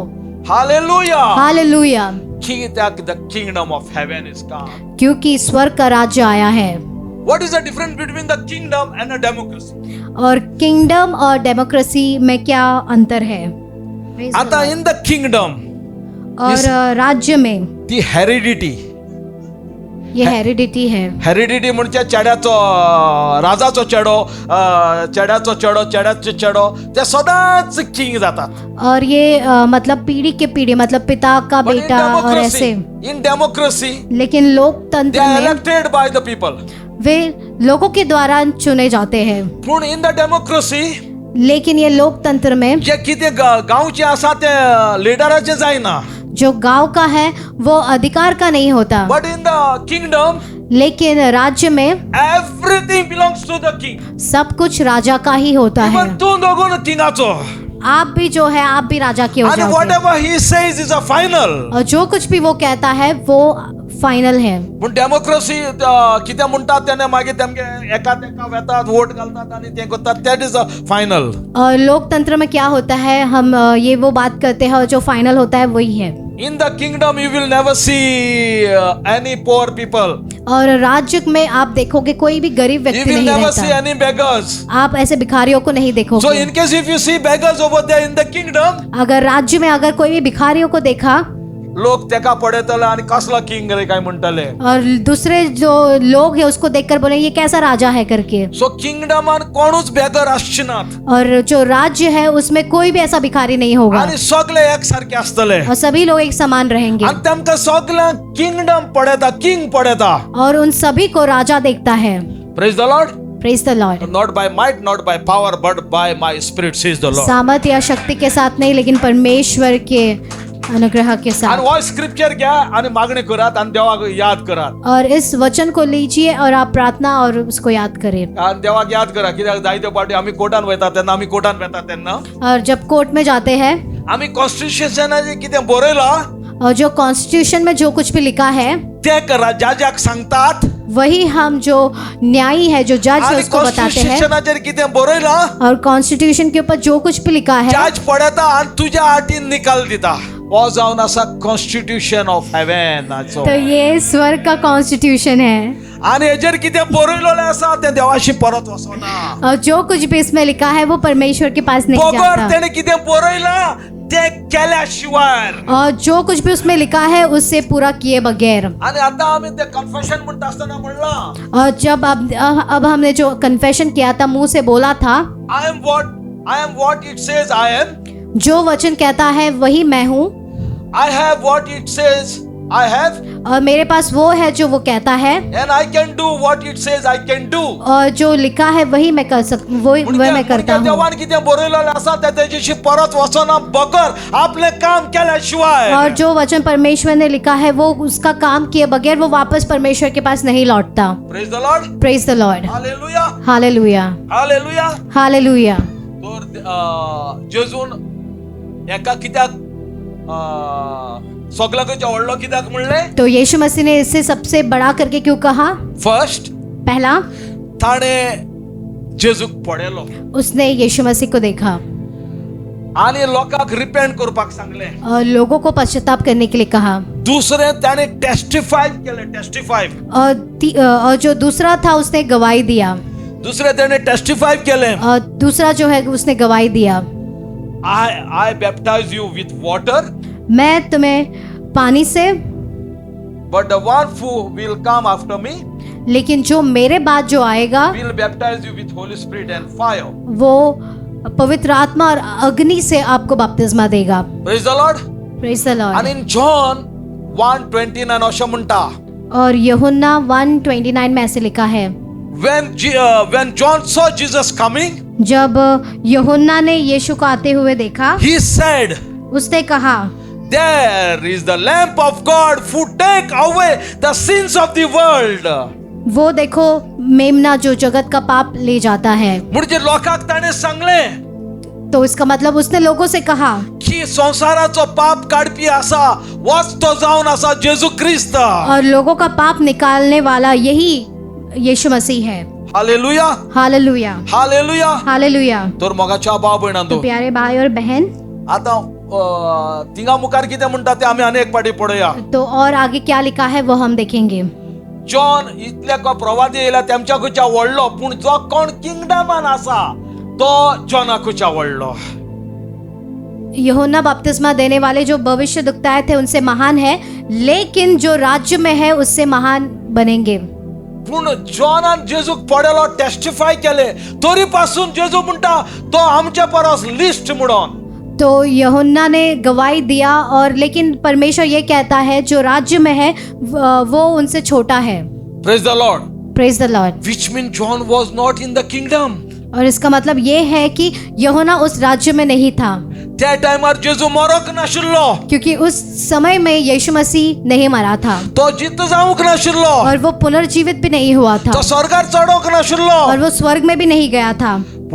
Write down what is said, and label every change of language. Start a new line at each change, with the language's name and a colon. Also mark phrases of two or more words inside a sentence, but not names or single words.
Konkani: हालेलुया.
Hindi: हालेलुया।
English: The kingdom of heaven is come.
Hindi: क्योंकि स्वर्ग का राज्य आया है।
English: What is the difference between the kingdom and a democracy?
Hindi: और किंगडम और डेमोक्रेसी में क्या अंतर है?
English: आता in the kingdom
Hindi: और राज्य में
English: the heredity.
Hindi: ये हेरिडिटी है।
Konkani: हेरिडिटी म्हणजे चेड्याचो, राजाचो चेडो, चेड्याचो चेडो ते सदांच किंग जातात.
Hindi: और ये मतलब पीढ़ी के पीढ़ी, मतलब पिता का बेटा और ऐसे।
English: in democracy
Hindi: लेकिन लोकतंत्र में
English: elected by the people,
Hindi: वे लोगों के द्वारा चुने जाते हैं।
English: पण in the democracy,
Hindi: लेकिन ये लोकतंत्र में
Konkani: जे कितें गांवचे आसा ते लिडराचे जायना.
Hindi: जो गांव का है वो अधिकार का नहीं होता।
English: but in the kingdom,
Hindi: लेकिन राज्य में
English: everything belongs to the king.
Hindi: सब कुछ राजा का ही होता है।
Konkani: इवन तू दोगोन किंगाचो.
Hindi: आप भी जो है आप भी राजा के हो
English: And
Hindi: जाओगे।
English: whatever he says is a final.
Hindi: और जो कुछ भी वो कहता है वो फाइनल है।
Konkani: पूण डेमोक्रेसी कितें म्हणटात तेन्ना मागीर तेमगे एका वेतात वोट घालतात आनी तें करतात,
English: that is a final.
Hindi: और लोकतंत्र में क्या होता है, हम ये वो बात करते हैं और जो फाइनल होता है वही है।
English: In the kingdom you will never see any poor people.
Hindi: और राज्य में आप देखोगे कोई भी गरीब
English: You
Hindi: व्यक्ति
English: will
Hindi: नहीं
English: never see
Hindi: रहता।
English: any beggars.
Hindi: आप ऐसे भिखारियों को नहीं
English: So
Hindi: देखोगे।
English: in case if you see beggars over there in the kingdom,
Hindi: अगर राज्य में अगर कोई भी भिखारियों को देखा
Konkani: लोक तेका पडयतले आनी कसलो किंग रे काय म्हणटले.
Hindi: और दूसरे जो लोग हैं उसको देखकर बोले ये कैसा राजा है करके।
Konkani: So kingdoman कोणूच बेगर आसचेनात
Hindi: और जो राज्य है उसमें कोई भी ऐसा भिखारी नहीं होगा
Konkani: आनी सगळे एकसारखे आसतले
Hindi: और सभी लोग एक समान रहेंगे
Konkani: आनी तेमकां सगळ्यांक किंगडम पडयता, किंग पडयता.
Hindi: और उन सभी को राजा देखता है।
English: Praise the Lord. praise the Lord. Not by might, not by power, but by my spirit, says the Lord.
Hindi: सामर्थ या शक्ति के साथ नहीं, लेकिन परमेश्वर के अनुग्रह के
Konkani: आणि
Hindi: साथ।
Konkani: वो स्क्रिप्चर घ्या आणि मागणी करात आणि देवाक याद करात.
Hindi: और इस वचन को लीजिए और आप प्रार्थना और उसको याद करें।
Konkani: आणि देवाक याद करा कित्याक जायत्यो पावटी आमी कोर्टान वयता तेन्ना आमी कोर्टान वयता तेन्ना
Hindi: और जब कोर्ट में जाते हैं
Konkani: आमी कॉन्स्टिट्यूशनाचे कितें बरयलां
Hindi: और जो कॉन्स्टिट्यूशन में जो कुछ भी लिखा है
Konkani: ते करा, जजाक सांगतात.
Hindi: वही हम जो न्यायी है जो जज है
Konkani: आणि
Hindi: उसको बताते हैं।
Konkani: कॉन्स्टिट्यूशनाचेर कितें बरयलां
Hindi: और कॉन्स्टिट्यूशन के ऊपर जो कुछ भी लिखा है
Konkani: जज पडयता आणि तुज्या आटीन निकाल दिता. हो जावन आसा कॉन्स्टिट्यूशन ऑफ हेवन.
Hindi: तो ये स्वर्ग का कॉन्स्टिट्यूशन है।
Konkani: आणि हेजेर कितें बरयलेलें आसा तें देवाशी परत वचना.
Hindi: और जो कुछ भी इसमें लिखा है वो परमेश्वर के पास नहीं बगर जाता।
Konkani: तेणे कितें बरयलां तें केल्या शिवाय.
Hindi: और जो कुछ भी उसमें लिखा है उससे पूरा किए बगैर।
Konkani: आणि आता आम्ही ते कन्फेशन म्हणता असताना म्हणला
Hindi: और जब अब हमने जो कन्फेशन किया था, मुंह से बोला था,
English: I am what it says I am.
Hindi: जो वचन कहता है वही मैं हूँ।
English: I have what it says I have.
Hindi: और मेरे पास वो है जो वो कहता है।
English: And I can do what it says I can do.
Hindi: और जो लिखा है वही मैं कर सकता, वही मैं करता हूँ।
Konkani: देवान कितें बरयलेलें आसा तें तेजेशी परत वचना बगर आपले काम केल्याशिवाय.
Hindi: और जो वचन परमेश्वर ने लिखा है वो उसका काम किए बगैर वो वापस परमेश्वर के पास नहीं लौटता।
English: Praise the Lord. praise the Lord. Hallelujah.
Hindi: हालेलुया,
English: Hallelujah.
Hindi: हालेलुया।
Konkani: तर जेजून एका कित्याक सगळ्याकच व्हडलो कित्याक म्हणलें.
Hindi: तो यीशु मसीह ने इससे सबसे बड़ा करके क्यों कहा?
English: फर्स्ट
Hindi: पहला,
Konkani: ताणे जेजूक पळयलो
Hindi: उसने यीशु मसीह को देखा
Konkani: आणि लोकांक रिपेंट करपाक सांगलें.
Hindi: और लोगों को पश्चाताप करने के लिए कहा।
Konkani: दुसरें ताणे टेस्टिफाय केलें.
Hindi: टेस्टिफाय. और जो दूसरा था उसने गवाही दिया।
Konkani: दुसरें ताणे टेस्टिफाय केलें.
Hindi: और दूसरा जो है उसने गवाही दिया,
English: I baptize you with water,
Hindi: मैं तुम्हें पानी से,
English: but the one who will come after me
Hindi: लेकिन जो मेरे बाद जो आएगा
English: will baptize you with Holy Spirit and fire.
Hindi: वो पवित्र आत्मा और अग्नि से आपको बपतिस्मा देगा।
English: Praise the Lord. praise the Lord. And in John 1:29
Konkani: अशें म्हणटा,
Hindi: और यूहन्ना 1:29 में ऐसे लिखा है,
English: when John saw Jesus coming,
Hindi: जब यूहन्ना ने यीशु को आते हुए देखा,
English: he said,
Hindi: उसने कहा,
English: there is the lamp of God who take away the sins of the world.
Hindi: वो देखो मेमना जो जगत का पाप ले जाता है।
Konkani: म्हणजे लोकांक ताणे सांगलें
Hindi: तो इसका मतलब उसने लोगों से कहा
Konkani: की संसाराचो पाप काढपी आसा वच तो जावन आसा जेजू ख्रिस्त.
Hindi: और लोगों का पाप निकालने वाला यही यीशु मसीह है।
Konkani: हालेलुया.
Hindi: हालेलुया,
Konkani: हालेलुया.
Hindi: हालेलुया।
Konkani: तर मोगाच्या भाव भयणांदो,
Hindi: तो प्यारे भाई और बहन,
Konkani: आता तिंगा मुखार कितें म्हणटा ते आमी आनी एक पाटी पळोवया.
Hindi: तो और आगे क्या लिखा है वो हम देखेंगे।
Konkani: जॉन इतले प्रवादी येयला तेमच्याकूच्या व्हडलो, पूण जो कोण किंगडमान आसा तो जॉनाकूच्या व्हडलो.
Hindi: यूहन्ना बपतिस्मा देने वाले जो भविष्य दुखताए थे उनसे महान है, लेकिन जो राज्य में है उससे महान बनेंगे।
Konkani: पूण जॉनान जेजूक पळयलो, टेस्टिफाय केले, तरी पासून जेजू म्हणटा तो आमच्या परस लिस्ट म्हणून.
Hindi: तो यूहन्ना ने गवाही दिया, और लेकिन परमेश्वर ये कहता है जो राज्य में है वो उनसे छोटा है।
English: praise the Lord. praise the Lord. which mean John was not in the kingdom.
Hindi: और इसका मतलब ये है कि यूहन्ना उस राज्य में नहीं था,
Konkani: त्या टायमार जेजू मरोक नाशिल्लो,
Hindi: क्योंकि उस समय में यीशु मसीह नहीं मरा था,
Konkani: तो जित जावंक नाशिल्लो,
Hindi: और वो पुनर्जीवित भी नहीं हुआ था,
Konkani: तो स्वर्गार चढोंक नाशिल्लो, और वो स्वर्ग में भी नहीं गया था।